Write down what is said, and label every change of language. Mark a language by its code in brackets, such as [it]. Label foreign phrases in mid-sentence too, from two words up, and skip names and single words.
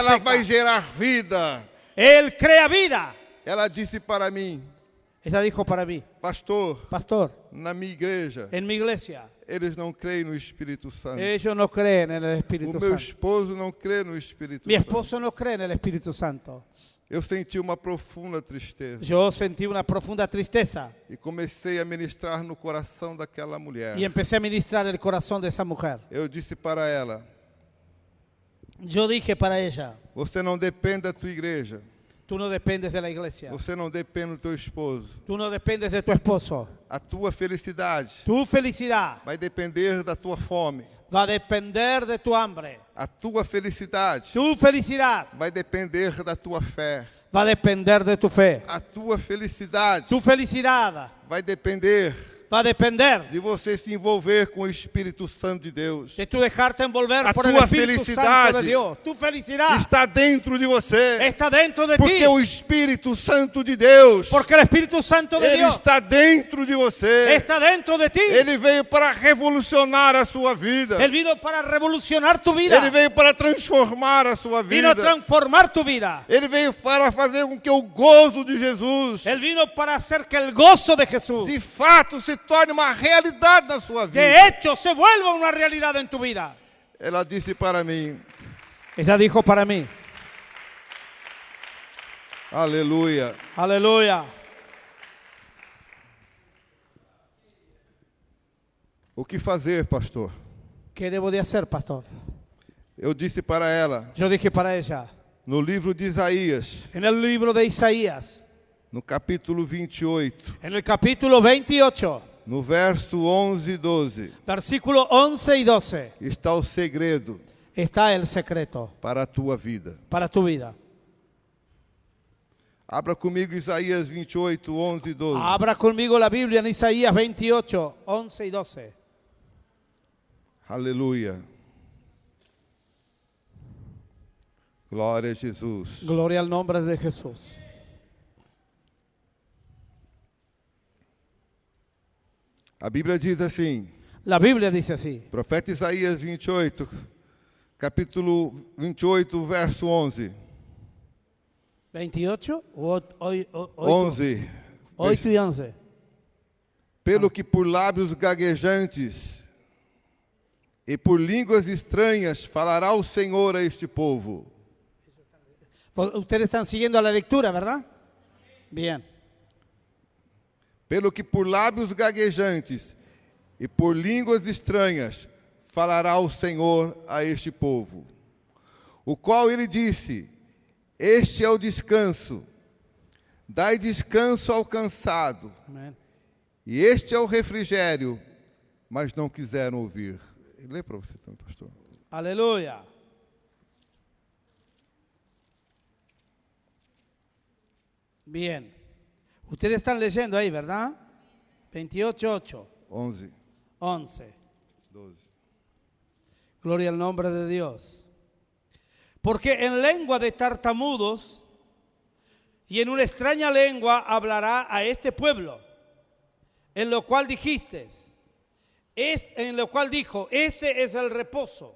[pt] ela seca, vai gerar vida. [es] Él crea vida. [pt] Ela disse para mim, [es] ella dijo para mí, [pt] pastor, [es] pastor, [pt] na minha igreja, [es] en mi iglesia, [pt] eles não creem no Espírito Santo. [es] ellos no creen en el [pt] O [es] Espíritu [pt] meu [es] Santo. [pt] esposo não crê no Espírito [es] Mi [pt] Santo. [es] esposo no cree en el Espíritu Santo. [pt] Eu senti uma profunda tristeza [es] Yo sentí una profunda tristeza [pt] e comecei a ministrar no coração daquela mulher. [es] y empecé a ministrar el corazón de esa mujer. [pt] Eu disse para ela, [es] Yo dije para ella, [pt] você não depende da tua igreja, [es] tú no dependes de la iglesia, [pt] você não depende do teu esposo. [es] tú no dependes de tu esposo. [pt] A tua felicidade [es] Tu felicidad [pt] vai depender da tua fome. [es] va a depender de tu hambre. [pt] A tua felicidade [es] Tu felicidad [pt] vai depender da tua fé. [es] va a depender de tu fe. [pt] A tua felicidade [es] Tu felicidad [pt] vai depender [es] va a depender [pt] de você se envolver com o Espírito Santo de Deus. [es] de tu dejarte envolver [pt] A [es] por el [pt] tua [es] Espíritu Santo [pt] felicidade [es] de Dios. Tu felicidad [pt] Está dentro de você. [es] está dentro de [pt] Porque [es] ti. [pt] o Espírito Santo de Deus, [es] Porque el Espíritu Santo de [pt] ele [es] Dios [pt] está dentro de você. [es] está dentro de ti. [pt] Ele veio para revolucionar a sua vida. [es] Él vino para revolucionar tu vida. [pt] Ele veio para transformar a sua [es] Vino a [pt] vida. [es] transformar tu vida. [pt] Ele veio para fazer com que o gozo de Jesus [es] Él vino para hacer que el gozo de Jesús, [pt] de fato se torne uma realidade na sua vida. [es] de hecho, se vuelva una realidad en tu vida. [pt] Ela disse para mim, [es] Ella dijo para mí, [pt] aleluia, [es] aleluya. [pt] o que fazer, pastor? [es] ¿Qué debo de hacer, pastor? [pt] Eu disse para ela, [es] Yo dije para ella, [pt] no livro de Isaías, [es] en el libro de Isaías, [pt] no capítulo 28, [es] en el capítulo 28, [pt] no verso 11 e 12, [es] versículo 11 y 12, [pt] está o segredo [es] está el secreto [pt] para a tua vida. [es] para tu vida. [pt] Abra comigo Isaías 28, 11 e 12. [es] Abra conmigo la Biblia en Isaías 28, 11 y 12. [pt] Aleluia. Glória a Jesus. [es] Gloria al nombre de Jesús. [pt] A Bíblia diz assim, [es] La Biblia dice así. [pt] profeta Isaías 28, capítulo 28, verso 11. 28, 11. [es] 8 y 11. [pt] Pelo que por lábios gaguejantes e por línguas estranhas falará o Senhor a este povo. [es] Ustedes están siguiendo la lectura, ¿verdad? Bien. [pt] Pelo que por lábios gaguejantes e por línguas estranhas falará o Senhor a este povo. O qual ele disse, este é o descanso, dai descanso ao cansado, [es] Amén. [pt] e este é o refrigério, mas não quiseram ouvir. Lê para você também, pastor. [es] Aleluya. Bien. Ustedes están leyendo ahí, ¿verdad? 28, 8, 11, 11. 12. Gloria al nombre de Dios. Porque en lengua de tartamudos y en una extraña lengua hablará a este pueblo, en lo cual dijiste, en lo cual dijo, este es el reposo.